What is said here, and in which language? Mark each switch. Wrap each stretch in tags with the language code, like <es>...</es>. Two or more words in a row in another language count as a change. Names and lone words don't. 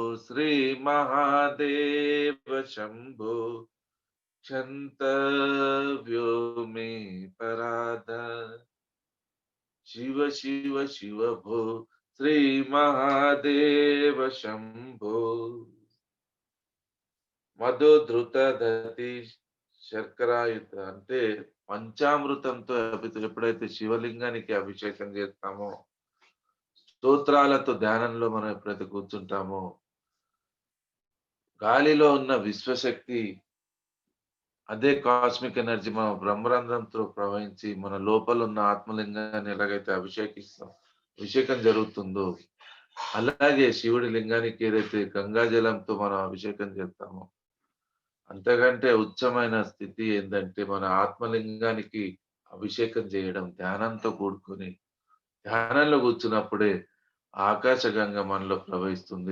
<sa>श्रीमहादेव शम्भो क्षन्तव्यो मे पराध शिव शिव शिव भो श्रीमहादेव शम्भो మధుధృతదతి శర్కరాయుత</sa> <te>అంటే పంచామృతంతో ఎప్పుడైతే శివలింగానికి అభిషేకం చేస్తామో, స్తోత్రాలతో ధ్యానంలో మనం ఎప్పుడైతే కూర్చుంటామో, గాలిలో ఉన్న విశ్వశక్తి అదే</te> <en>cosmic energy</en> <te>మన బ్రహ్మరంధ్రంతో ప్రవహించి మన లోపల ఉన్న ఆత్మలింగాన్ని ఎలాగైతే అభిషేకం జరుగుతుందో, అలాగే శివుడి లింగానికి ఏదైతే గంగా జలంతో మనం అభిషేకం చేస్తామో, అంతకంటే ఉచ్చమైన స్థితి ఏందంటే మన ఆత్మలింగానికి అభిషేకం చేయడం ధ్యానంతో కూడుకొని ధ్యానంలో కూర్చున్నప్పుడే ఆకాశగంగ మనలో ప్రవహిస్తుంది.</te>